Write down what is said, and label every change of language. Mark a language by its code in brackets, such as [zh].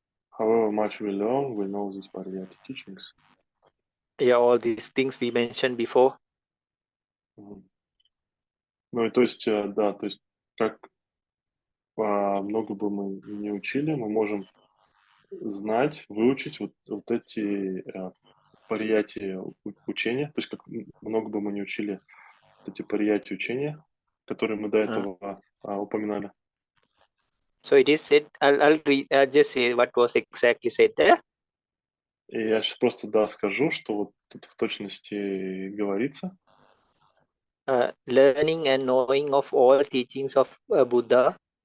[en] However much we learn, we know these pariyati teachings. Yeah, all these things we mentioned before. [ru] Ну и то есть, да, то есть как много бы мы не учили, мы можем знать, выучить вот эти парияти учения, то есть как много бы мы не учили вот эти парияти учения, которые мы до этого упоминали. [en] So it is said, I'll just say what was exactly said there. [ru] И я сейчас просто, да, скажу, что вот тут в точности говорится. [en] Learning and knowing of all teachings of Buddha.